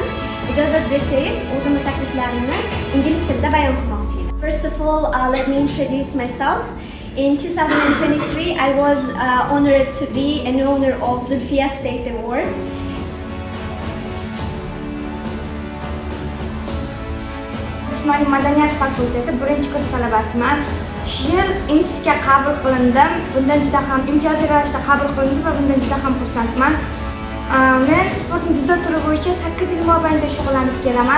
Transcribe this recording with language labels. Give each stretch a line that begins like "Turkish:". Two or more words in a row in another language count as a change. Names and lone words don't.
Uzbek: İcazat bersangiz, o'zimning takliflarimni ingliz tilida bayon qilmoqchi edim.
English: First of all, let me introduce myself. In 2023, I was honored to be an owner of Zulfiya State Award.
Uzbek: Jismoniy madaniyat fakulteti birinchi kurs talabasiman. Shu yil institutga qabul qilindim. Bundan juda ham imtiyozli ravishda qabul qilindim va bundan juda ham xursandman. Men sportning dzyudo turi bo'yicha 8 yil mobaynida shug'ullanib kelaman.